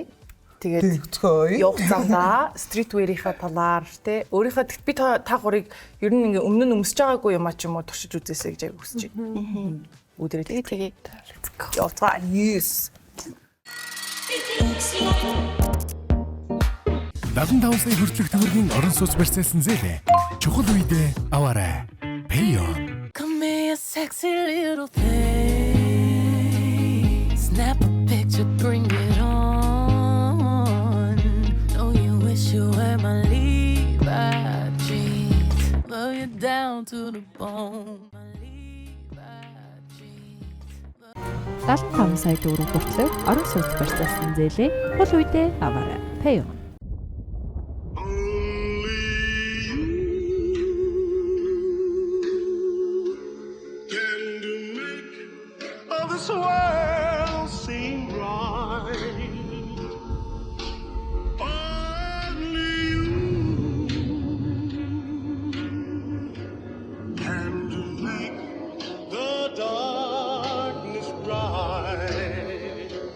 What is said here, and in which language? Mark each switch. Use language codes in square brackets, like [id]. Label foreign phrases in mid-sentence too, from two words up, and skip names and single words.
[mn] Тэгээд явах замдаа стритвэрийнхаа талаар тий өөрийнхөө би та гурыг ер нь ингээ өмнө нь өмсөж байгаагүй юм а ч юм уу туршиж үзээсэй гэж аяг хүсэж байна. Өдрөө тэгээд явцгаа. Yes. 75 сая хүртэлх төгрөгийн орон сууц барьцаасан зээлээ чухал үедээ аваарай. Payon. [en] Come here, sexy little thing. Snap a picture, bring it on. Know you wish you were my Levi jeans. Love you down to the bone. My Levi jeans. [mn] 75 сая төгрөг хүртэлх орон сууц барьцаасан зээлээ хол үедээ аваарай. Payon. [en] This world seem right. Only you can make the darkness bright.